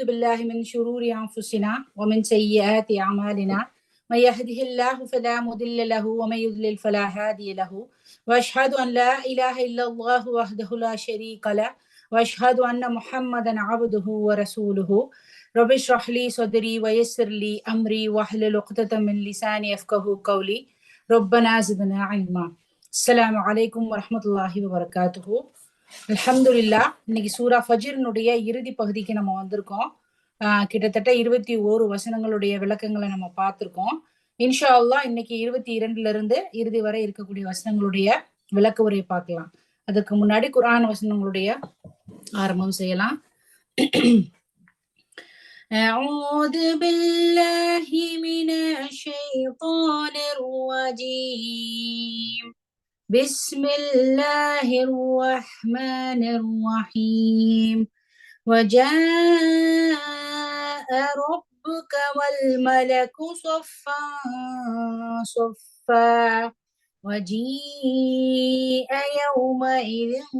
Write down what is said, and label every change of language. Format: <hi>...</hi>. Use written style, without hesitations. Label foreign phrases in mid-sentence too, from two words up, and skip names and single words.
<ar>بالله من شرور أنفسنا ومن سيئات أعمالنا من يهده الله فلا مضل له ومن يضلل فلا هادي له وأشهد أن لا إله إلا الله وحده لا شريك له وأشهد أن محمدا عبده ورسوله رب اشرح لي صدري ويسر لي أمري واحلل عقدة من لساني يفقهوا قولي ربنا زدنا علما. السلام عليكم ورحمة الله وبركاته.</ar> <ta>அல்ஹம்துலில்லாஹ். இன்னைக்கு சூரா ஃபஜ்ரினுடைய இறுதி பகுதிக்கு நம்ம வந்திருக்கோம். கிட்டத்தட்ட 21 வசனங்களுடைய விளக்கங்களை நம்ம பார்த்திருக்கோம்.</ta> <ar>إن شاء الله</ar> <ta>இன்னைக்கு 22 இருந்து இறுதி வரை இருக்கக்கூடிய வசனங்களுடைய விளக்க உரை பார்க்கலாம். அதுக்கு முன்னாடி குர்ஆன் வசனங்களுடைய ஆரம்பம் செய்யலாம்.</ta> <ar>أعوذ بالله من الشيطان الرجيم بسم الله الرحمن الرحيم وجاء ربك والملك صفا صفا وجيء يومئذ</ar>